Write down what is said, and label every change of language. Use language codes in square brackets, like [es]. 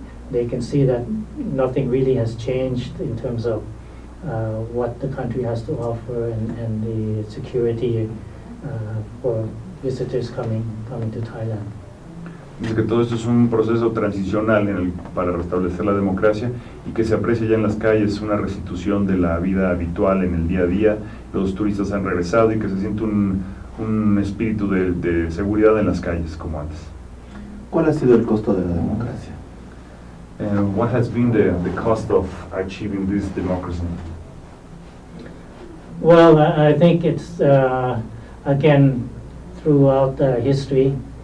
[en] They can see that nothing really has changed in terms of what the country has to offer and the security for visitors coming to Thailand. [es] Dice que todo esto es un proceso transicional para restablecer la democracia, y que se aprecia ya en las calles una restitución de la vida habitual en el día a día. Los turistas han regresado y que se siente un espíritu de seguridad en las calles como antes. ¿Cuál ha sido el costo de la democracia? [en] What has been the cost of achieving this democracy? Well, I think it's again throughout history.